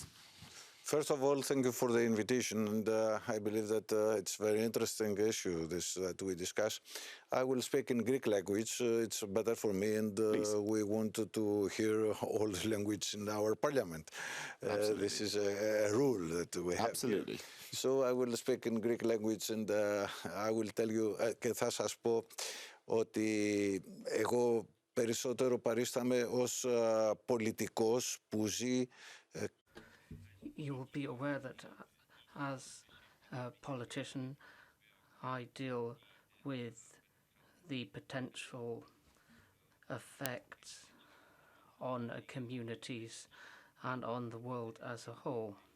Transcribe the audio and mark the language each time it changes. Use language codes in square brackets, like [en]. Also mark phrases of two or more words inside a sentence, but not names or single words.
[en] First of all, thank you for the invitation, and I believe that it's a very interesting issue that we discuss. I will speak in Greek language, it's better for me, and we wanted to hear all the language in our parliament. This is a rule that we have. Absolutely. Here. So I will speak in Greek language, and I will tell you, [el] και θα σας πω ότι εγώ περισσότερο παρίσταμαι ως πολιτικός που ζει. [en] You will be aware that as a politician, I deal with the potential effects on communities and on the world as a whole.